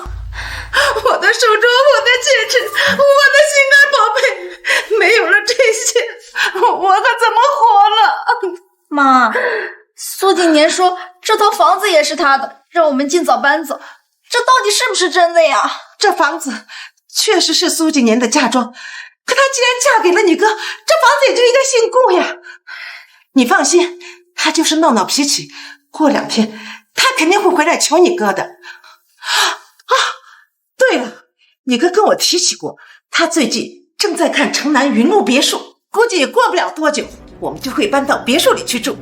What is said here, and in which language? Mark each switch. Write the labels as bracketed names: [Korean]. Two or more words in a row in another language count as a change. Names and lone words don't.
[Chinese] 我的手鐲，我的戒指，我的心肝寶貝，沒有了這些，我可怎麼活了？媽，蘇幾年說這套房子也是他的，讓我們盡早搬走，這到底是不是真的呀？這房子確實是蘇幾年的嫁妝，可她既然嫁給了你哥，這房子也就應該姓顧呀。你放心，她就是鬧鬧脾氣，過2天她肯定會回來求你哥的。啊，對了，你哥跟我提起過，他最近正在看城南雲路別墅，估計也過不了多久，我們就會搬到別墅裡去住。